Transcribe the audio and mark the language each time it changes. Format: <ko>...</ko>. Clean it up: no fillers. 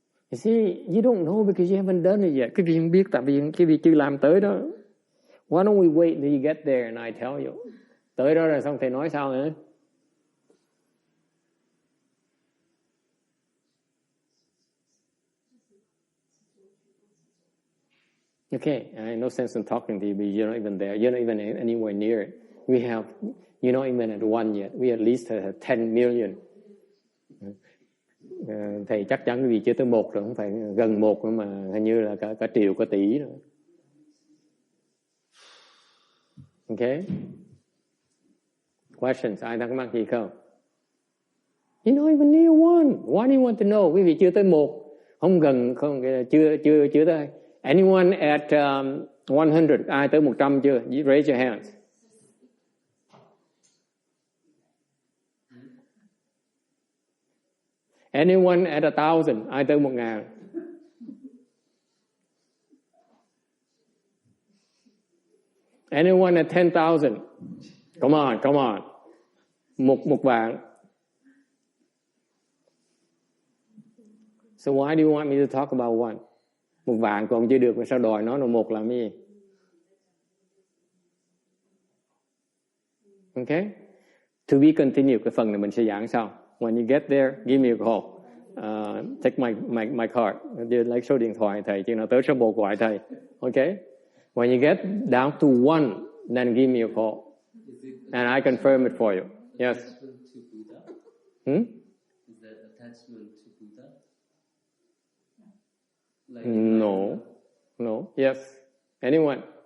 <en>You see, you don't know because you haven't done it yet.</en> <vi>Cái vị không biết tại vì cái vị chưa làm tới đó.</vi> <en>Why don't we wait till you get there and I tell you?</en> <vi>Tới đó rồi xong thầy nói sao nữa?</vi> <en>Okay, no sense in talking to you, but you're not even there. You're not even anywhere near it. You're not even at 1 yet. We at least have 10 million.</en> <vi>Thầy chắc chắn quý vị chưa tới 1 rồi, không phải gần 1 nữa mà hình như là cả triệu, cả tỷ nữa.</vi> <en>Okay? Questions?</en> <vi>Ai thắc mắc gì không?</vi> <en>You're not even near 1. Why do you want to know?</en> <vi>Quý vị chưa tới 1. Không gần, không, chưa tới.</vi> <en>Anyone at 100?</en> <vi>Ai tới 100 chưa?</vi> <en>You raise your hands. Anyone at 1,000?</en> <vi>Ai tới 1,000?</vi> <en>Anyone at 10,000? Come on.</en> <vi>Một vạn.</vi> <en>So why do you want me to talk about 1?</en> <vi>Một vạn còn chưa được mà sao đòi nó là 1 làm cái gì?</vi> <en>Okay? To be continued,</en> <vi>cái phần này mình sẽ giảng sau.</vi> <en>When you get there, give me a call. Take my card.</en> <vi>Lấy số điện thoại thầy, chứ nào tới số 1 gọi thầy.</vi> <en>Okay? When you get down to 1, then give me a call. And I confirm it for you. Yes. Is that attachment to Buddha? Like No. Yes. Anyone?</en>